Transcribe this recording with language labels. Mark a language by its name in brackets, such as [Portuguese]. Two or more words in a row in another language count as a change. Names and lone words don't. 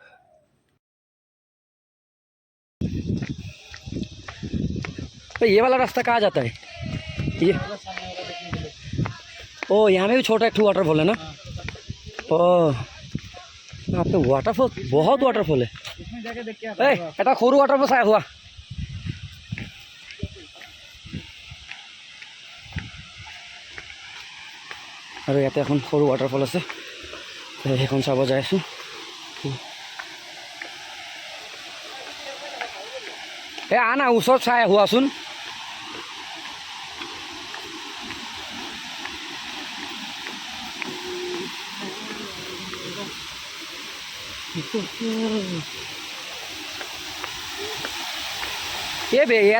[Hindi] तो ये वाला रास्ता कहाँ जाता है ये ओ यहाँ में भी छोटा एक वाटरफॉल है ना ओ यहाँ पे वाटरफॉल बहुत वाटरफॉल है [Assamese] এটা সৰু वाटरफॉल চাই হোৱা আৰু ইয়াতে এখন সৰু वाटरफॉल আছে সেইখন চাব যাই আছোঁ আনা ওচৰত চাই হোৱাচোন ইয়াতে